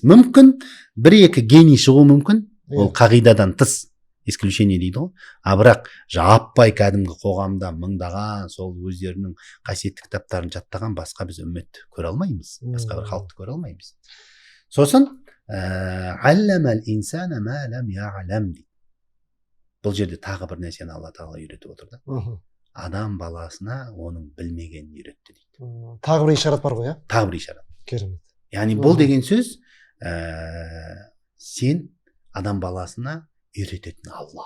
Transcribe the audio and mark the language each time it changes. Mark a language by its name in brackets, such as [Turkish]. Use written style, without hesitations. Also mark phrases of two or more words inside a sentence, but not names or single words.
[Kazakh] Мүмкін бір-екі гений шығу мүмкін, ол қағидадан тыс, исключение дейді ғой. Бірақ жаппай кәдімгі қоғамда мыңдаған сол өздерінің қасиетті кітаптарын жаттаған басқа біз үмметті көре алмаймыз, басқа бір халықты көре алмаймыз. [Arabic] Сосын علم الإنسان ما لم يعلم дейді. [Kazakh] Бұл жерде тағы бір нәрсені Алла тағала үйретіп отыр да. Адам баласына оның білмегенін үйретті дейді. Тағы бір ишарат бар ғой, иә? Тағы бір ишарат. Керемет. Яғни бұл деген сөз сен адам баласына үйрететін Алла.